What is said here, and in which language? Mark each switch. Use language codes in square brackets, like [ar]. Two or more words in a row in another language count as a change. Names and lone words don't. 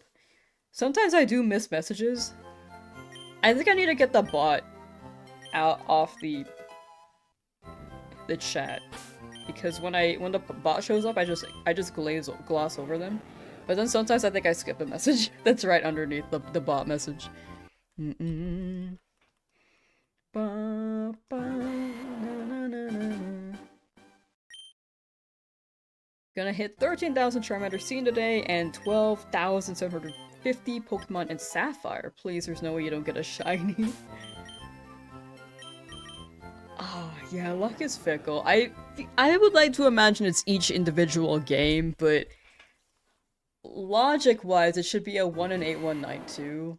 [en] Sometimes I do miss messages. I think I need to get the bot out off the chat, because when the bot shows up, I just gloss over them. But then sometimes I think I skip a message that's right underneath the bot message. Ba, ba, na, na, na. Gonna hit 13,000 Charmander seen today and 12,750 Pokemon in Sapphire. Please, there's no way you don't get a shiny. Ah, oh, yeah, luck is fickle. I would like to imagine it's each individual game, but logic-wise, it should be a 1 in 8, 1 9 2.